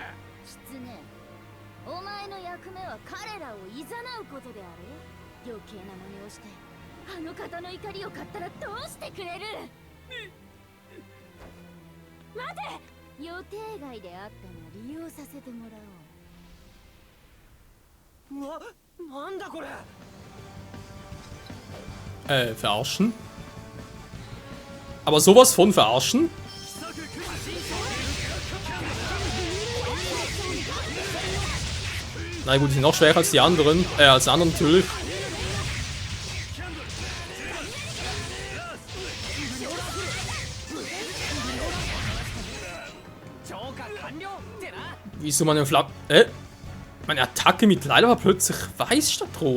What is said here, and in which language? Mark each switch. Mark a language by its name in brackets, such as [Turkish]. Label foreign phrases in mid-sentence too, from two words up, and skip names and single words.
[Japanese] 狐、お前の役目は彼らを誘うことである。余計な真似をしてあの方の怒りを買ったらどうしてくれる。待て、予定外であったが利用させてもらおう。なんだこれ。 [German] Verarschen? Aber sowas von verarschen? Na gut, die sind noch schwächer als die anderen. Als die anderen natürlich. Wieso meine meine Attacke mit Leila war plötzlich weiß statt rot.